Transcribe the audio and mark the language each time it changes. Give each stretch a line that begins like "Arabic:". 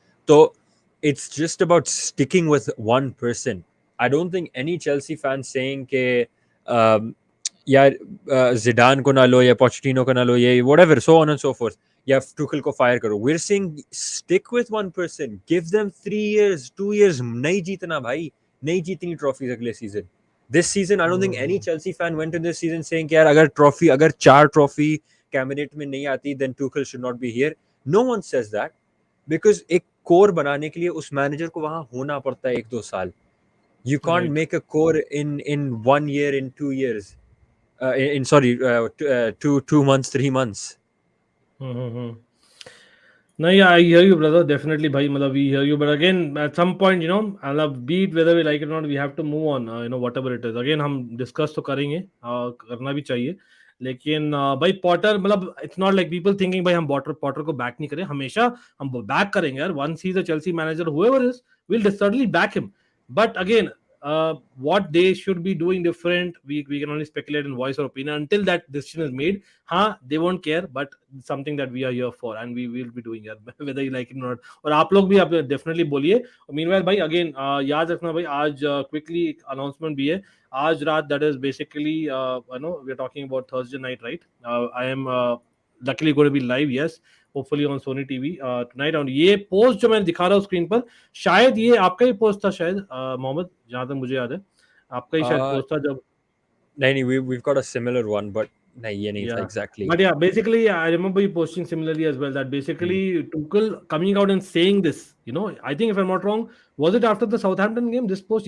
English: So it's just about sticking with one person. I don't think any Chelsea fan saying ke
Hindi: यार Zidane को ना लो या Pochettino को ना लो ये
English: whatever so on and so forth
Hindi: या Tuchel को fire करो.
English: We're saying stick with one person, give them 3 years 2 years.
Hindi: नहीं जीतना भाई, नहीं जीतनी trophies अगले season.
English: This season I don't think any Chelsea fan went in this season saying
Hindi: कि यार अगर 4 trophy cabinet में नहीं आती
English: then Tuchel should not be here. No one says that because
Hindi: एक core बनाने के लिए उस manager को वहाँ होना पड़ता है 1-2 साल.
English: You can't make a core in 1 year, in 2 years. In 2 months, 3 months. No, yeah, I hear you, brother. Definitely, bhai. Matlab, we hear you, but again, at some point, I love beat whether we like it or not. We have to move on. Whatever it is.
Hindi: Again, हम discuss तो करेंगे, करना भी चाहिए. लेकिन भाई Potter मतलब
English: it's not like people thinking
Hindi: भाई हम पॉटर को बैक नहीं करें. हमेशा हम बैक करेंगे यार.
English: Once he's a Chelsea manager, whoever is, we'll certainly back him. But again, what they should be doing different, we can only speculate and voice our opinion until that decision is made. They won't care, but something that we are here for and we will be doing it whether you like it or not.
Hindi: और आप लोग भी आप definitely बोलिए. Meanwhile भाई again याद रखना भाई आज quickly announcement भी है आज रात,
English: that is basically we are talking about Thursday night, right? I am luckily going to be live, yes, hopefully on Sony TV tonight.
Hindi: और ये पोस्ट जो मैं दिखा रहा हूँ स्क्रीन पर, शायद ये आपका ही पोस्ट था शायद मोहम्मद, जहां तक मुझे याद है आपका ही शायद पोस्ट था जब
English: नहीं we've got a similar one but
Hindi: नहीं ये नहीं था
English: exactly. But yeah, basically I remember you posting similarly as well that basically Tuchel coming out and saying this, I think if I'm not wrong, was it after the Southampton game this post?